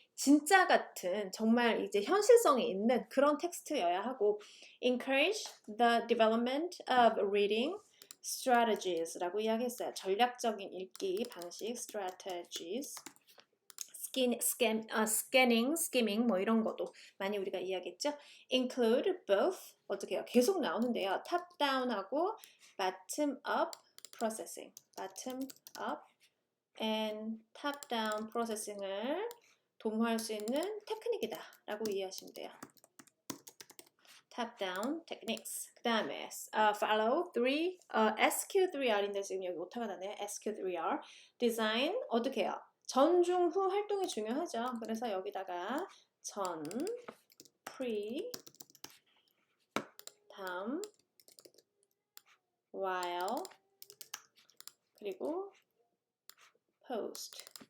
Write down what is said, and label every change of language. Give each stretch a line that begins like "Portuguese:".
Korean: 진짜 같은 정말 이제 현실성이 있는 그런 텍스트여야 하고,
English: encourage the development of reading strategies
Korean: 라고 이야기했어요. 전략적인 읽기 방식, strategies. scanning, skimming 뭐 이런 것도 많이 우리가 이야기했죠.
English: include both
Korean: 어떻게 해요? 계속 나오는데요.
English: top down하고 bottom up processing, bottom up and top down processing을
Korean: 도모할 수 있는 테크닉이다 라고 이해하시면 돼요.
English: top down techniques.
Korean: 그 다음에 follow 3 SQ3R인데 지금 여기 오타가 나네요. SQ3R design 어떻게 해요? 전, 중, 후 활동이 중요하죠. 그래서 여기다가 전, pre, 다음, while, 그리고 post.